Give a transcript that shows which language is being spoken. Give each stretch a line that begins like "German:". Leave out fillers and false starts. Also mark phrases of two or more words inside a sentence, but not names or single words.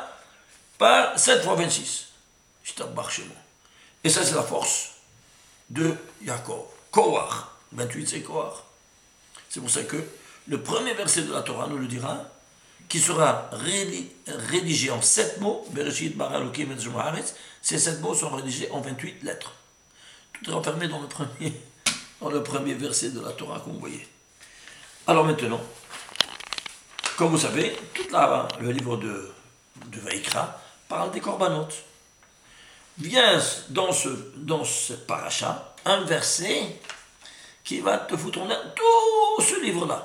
French: Par 7 fois 26. Je t'embarque chez moi. Et ça, c'est la force de Yaakov. Kohar. 28, c'est Kohar. C'est pour ça que le premier verset de la Torah nous le dira, qui sera rédigé en 7 mots.
Hebrew: בראשית ברא אלוקים את הארץ.
French: Ces 7 mots sont rédigés en 28 lettres. Tout est renfermé dans le premier verset de la Torah, comme vous voyez. Alors maintenant, comme vous savez, tout le livre de Vaïkra parle des korbanot. Vient dans ce paracha un verset qui va te foutre en l'air tout ce livre-là.